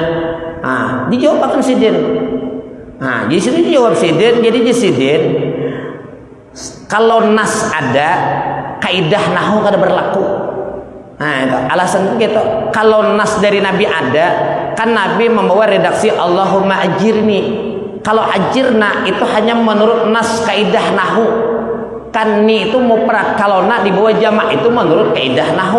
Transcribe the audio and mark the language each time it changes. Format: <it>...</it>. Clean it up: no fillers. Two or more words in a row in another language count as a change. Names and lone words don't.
<id>Nah, dijawab akan sidin. Nah, jadi situ dijawab sidin, jadi di sidin kalau nas ada, kaidah nahu kada berlaku. Nah, itu alasan gitu. Kalau nas dari Nabi ada, kan Nabi membawa redaksi</id> <ar>اللهم أجرني.</ar> <id>Kalau ajirna itu hanya menurut nas kaidah nahu. Kan ni itu mufrad, kalau na dibawa jamak itu menurut kaidah nahu.</id>